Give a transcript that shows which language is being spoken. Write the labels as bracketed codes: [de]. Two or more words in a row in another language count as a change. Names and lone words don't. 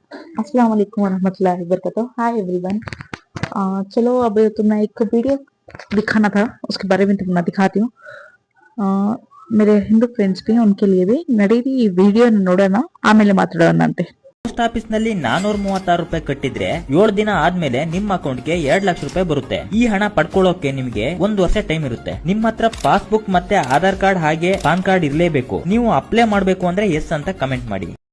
[ar] السلام عليكم ورحمة الله وبركاته. [en] hi everyone. [hi] चलो अब तुम्हें एक वीडियो दिखाना था, उसके बारे में तुम्हें दिखाती हूँ। मेरे हिंदू फ्रेंड्स भी उनके लिए भी नडीरी [kn] ಈ ವಿಡಿಯೋ ನೋಡೋಣ, ಆಮೇಲೆ ಮಾತಾಡೋಣಂತೆ। ಪೋಸ್ಟ್ ಆಫೀಸ್ ನಲ್ಲಿ 436 ರೂಪಾಯಿ ಕಟ್ಟಿದ್ರೆ 7 ದಿನ ಆದ್ಮೇಲೆ ನಿಮ್ಮ ಅಕೌಂಟ್ಗೆ 2 ಲಕ್ಷ ರೂಪಾಯಿ ಬರುತ್ತೆ। ಈ ಹಣ ಪಡ್ಕೊಳ್ಳೋಕೆ ನಿಮಗೆ 1 ವರ್ಷ ಟೈಮ್ ಇರುತ್ತೆ। ನಿಮ್ಮ ಹತ್ರ ಪಾಸ್ಬುಕ್ ಮತ್ತೆ ಆಧಾರ್ ಕಾರ್ಡ್ ಹಾಗೆ ಪಾನ್ ಕಾರ್ಡ್ ಇರಲೇಬೇಕು। ನೀವು ಅಪ್ಲೈ ಮಾಡಬೇಕು ಅಂದ್ರೆ ಎಸ್ ಅಂತ ಕಮೆಂಟ್ ಮಾಡಿ।